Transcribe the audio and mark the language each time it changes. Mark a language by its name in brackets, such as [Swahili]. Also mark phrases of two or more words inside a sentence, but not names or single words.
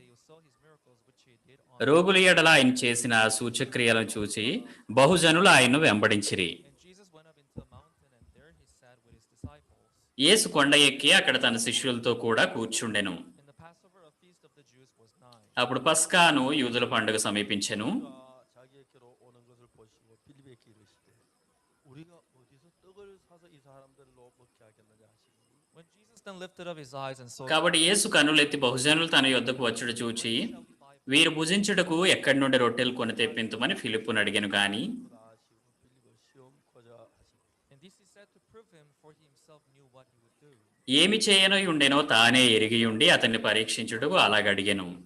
[Telugu] రోగుల ఎడల ఆయన చేసిన సూచక్రియలను చూచి బహుజనులు ఆయన్ను వెంబడించిరి. యేసు కొండ ఎక్కి అక్కడ తన శిష్యులతో కూడా కూర్చుండెను. అప్పుడు పస్కాను యూదుల పండుగ సమీపించెను. [Korean] 자기에게로 오는 것을 보시고 빌립에게 이르시되 우리가 어디서 떡을 사서 이 사람들로 먹게 하겠느냐 하시니 [Telugu] కాబట్టి యేసు కన్నులెత్తి బహుజనులు తన యొద్దకు వచ్చుట చూచి వీరు భుజించుటకు ఎక్కడి నుండి రొట్టెలు కొని తెప్పింతుమని ఫిలిప్పును అడిగాను గాని ఏమి చేయనో ఉండెనో తానే ఎరిగి ఉండి అతన్ని పరీక్షించుటకు అలాగడిగెను.